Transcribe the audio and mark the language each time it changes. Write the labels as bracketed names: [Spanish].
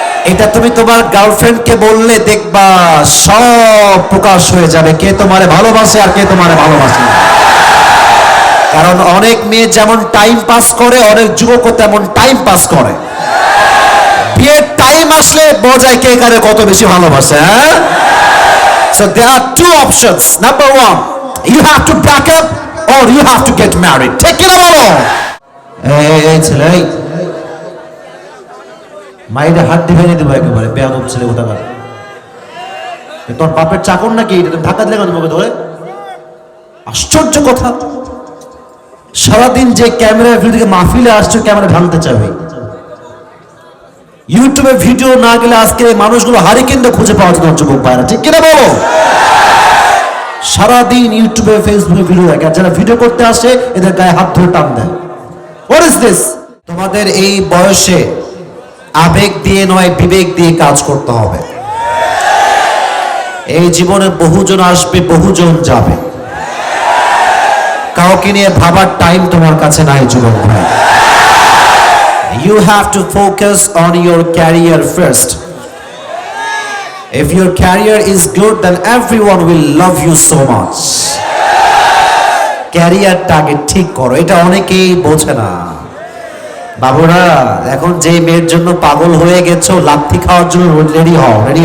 [Bangla] এটা তুমি তোমার গার্লফ্রেন্ডকে বললে দেখবা সব প্রকাশ হয়ে যাবে, কে তোমারে ভালোবাসে আর কে তোমারে ভালোবাসে না। কারণ অনেক মেয়ে যেমন টাইম পাস করে, অনেক যুবকও তেমন টাইম পাস করে। বিয়ের টাইম আসলে বোঝায় কে কারে কত বেশি ভালোবাসে। [English] হ্যাঁ, so there are two options. Number one, you have to break up or you have to get married. [Bangla] ঠিক কি না বলো? এই ছেলে, মাইরে হাত দিবে না দেবো একেবারে, বেয়াদব ছেলে কোথাকার। তোর বাপের চাকর নাকি? এটা তুমি ধাক্কা দিলে কেন তোমাকে ধরে? আশ্চর্য কথা, সারাদিন যে ক্যামেরার ভিডিও থেকে মাহফিলে আসছো, ক্যামেরা ভাঙতে চাবে। ইউটিউবে ভিডিও না গেলে আজকে মানুষগুলো হারিকেন খুঁজে পাওয়া যেত যুবক ভাইরা, ঠিক কিনা বলো? সারাদিন ইউটিউবে ফেসবুকে ভিডিও দেখে, আর যারা ভিডিও করতে আসে এদের গায়ে হাত ধরে টান দেয়। [English] What is this? [Bangla] তোমাদের এই বয়সে আবেগ দিয়ে নয়, বিবেক দিয়ে কাজ করতে হবে। এই জীবনে বহুজন আসবে, বহুজন যাবে, কাউকে নিয়ে ভাবার টাইম তোমার কাছে নাই যুবক ভাই। [English] You have to focus on your career first. If your career is good, then everyone will love you so much. [Bangla] ক্যারিয়ারটাকে ঠিক করো, এটা অনেকেই বোঝে না। বাবুরা, এখন যে মেয়ের জন্য পাগল হয়ে গেছো, লাথি খাওয়ার জন্য রেডি হও।